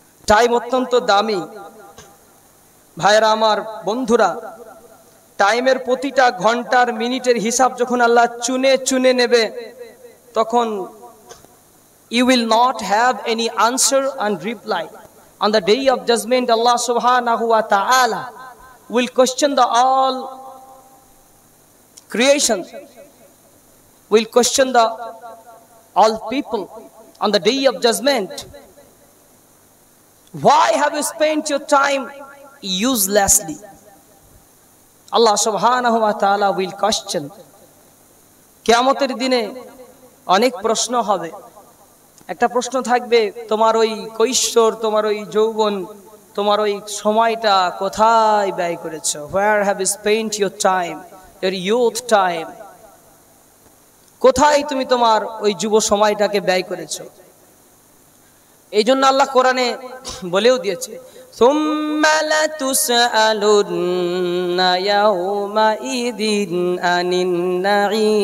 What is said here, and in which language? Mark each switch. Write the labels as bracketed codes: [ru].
[bn] Time অত্যন্ত দামি ভাইরা আমার, বন্ধুরা। টাইমের প্রতিটা ঘন্টার মিনিটের হিসাব যখন আল্লাহ চুনে চুনে নেবে, তখন [en] you will not have any answer and reply. On the day of judgment, Allah subhanahu wa ta'ala will question the all creation, will question the all people on the day of judgment. Why have you spent your time uselessly? Allah subhanahu wa ta'ala will question. [bn] কিয়ামতের দিনে অনেক প্রশ্ন হবে। একটা প্রশ্ন থাকবে, তোমার ওই কৈশোর, তোমার ওই যৌবন, তোমার ওই সময়টা কোথায় ব্যয় করেছো? [en] Where have you spent your time, your youth time? [bn] কোথায় তুমি তোমার ওই যুব সময়টাকে ব্যয় করেছো? এই জন্য আল্লাহ কোরআনে বলেও দিয়েছে, [ar] সুম্মা লাতুসআলুন্না ইয়াওমাইযিন আনিন নাঈম।